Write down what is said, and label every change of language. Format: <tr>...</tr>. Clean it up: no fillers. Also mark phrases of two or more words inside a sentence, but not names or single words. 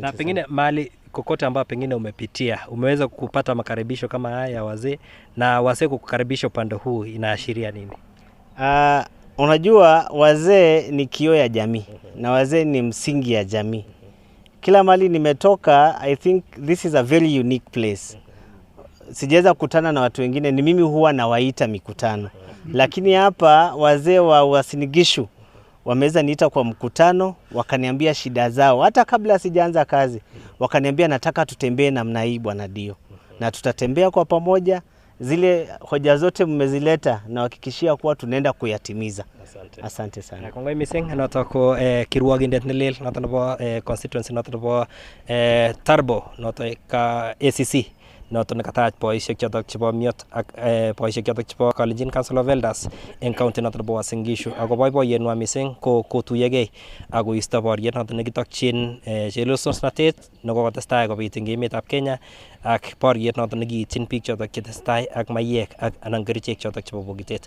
<sw>Na pengine mahali kokote ambao pengine umepitia, umeweza kupata makaribisho kama haya ya wazee, na wazee kukukaribisha upande huu inaashiria nini? Unajua wazee ni kioo ya jamii na wazee ni msingi ya jamii. Kila mali nimetoka,</sw> <en>I think this is a very unique place.</en> <sw>Sijaweza kukutana na watu wengine, ni mimi huwa nawaita mikutano. Lakini hapa wazee wa Uasin Gishu wameweza niita kwa mkutano, wakaniambia shida zao. Hata kabla sijaanza kazi, wakaniambia nataka tutembee namna hii bwana Dio. Na tutatembea kwa pamoja, zile hoja zote mmezileta na hakikishia kuwa tunaenda kuyatimiza. Asante sana.</sw> <kln>Kongoi mising noto ko kirwogindet nelel noto nebo constituency noto nebo Turbo noto ka ACC noto nekatach boisiek chotok chebo miot ak boisiek chotok chebo Kalenjin Council of Elders en county noto nebo Uasin Gishu. Ako boiboiyenwa mising ko kotuyegei ako isto boriet noto nekitokyin chelososnatet nekokotestai kobit eng emetab Kenya ak boriet noto nekiityin biik chotok chetestai ak mayek ak anan kerichek chotok chebo bokitet.</kln>